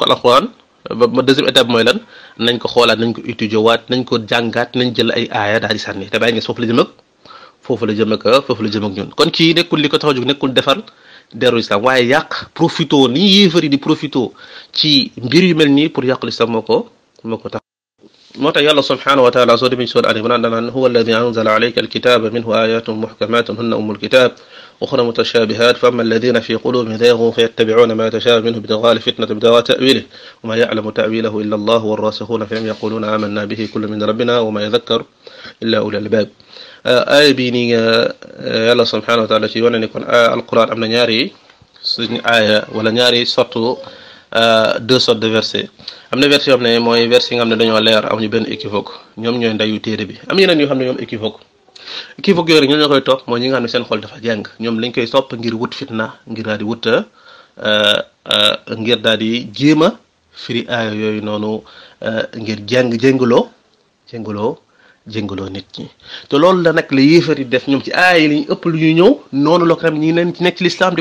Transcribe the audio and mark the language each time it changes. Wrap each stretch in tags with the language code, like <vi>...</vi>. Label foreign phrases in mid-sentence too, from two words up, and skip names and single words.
<wo>alquran ba</wo> <fr>deuxième étape</fr> <wo>mooy lan nañ ko xoolaat nañ ko étudier waat nañ ko jàngaat nañ jël ay aaya daal di sànni te Baye Niass foofu la jëm ak ñun kon kii nekkul li ko tax a jóg nekkul defar deru islam waaye yàq profito ni yéefari di profito ci mbir yu mel nii pour yàq l'islam moo ko tax moo tax yàlla</wo> <ar>سبحانه وتعالى</ar> <wo>soo demee ci suura Ali Imran danaan</wo> <ar>هو الذي أنزل عليك الكتاب منه آيات محكمات هن أم الكتاب أخر متشابهات فأما الذين في قلوبهم زيغ فيتبعون ما تشابه منه ابتغاء الفتنة ابتغاء تأويله وما يعلم تأويله إلا الله والراسخون فيهم يقولون آمنا به كل من ربنا وما يذكر إلا أولو الألباب.</ar> <wo>aaya bii nii yàlla</wo> <ar>سبحانه وتعالى</ar> <wo>ci wane ni kon alquran am na ñaari suñu aaya wala ñaari sorte</wo> <fr>deux sortes de versets</fr> <wo>am na verset yoo xam ne mooy verset yi nga xam ne dañoo leer amuñu benn équivoque ñoom ñooy ndeyu téere bi am yeneen yoo xam ne ñoom équivoque yooyu rek ñoo ñoo koy topp mooy ñi nga xam ne seen xol dafa jàng ñoom lañ koy topp ngir wut fitna ngir daal di wut ngir daal di jéem a firi aaya yooyu noonu ngir jéngaloo nit ñi te loolu la nag la yéefar yi def ñoom ci aaya yi lañu ëpp lu ñuy ñëw noonu la ko xam ñi leen ci nekk ci l'islam di</wo>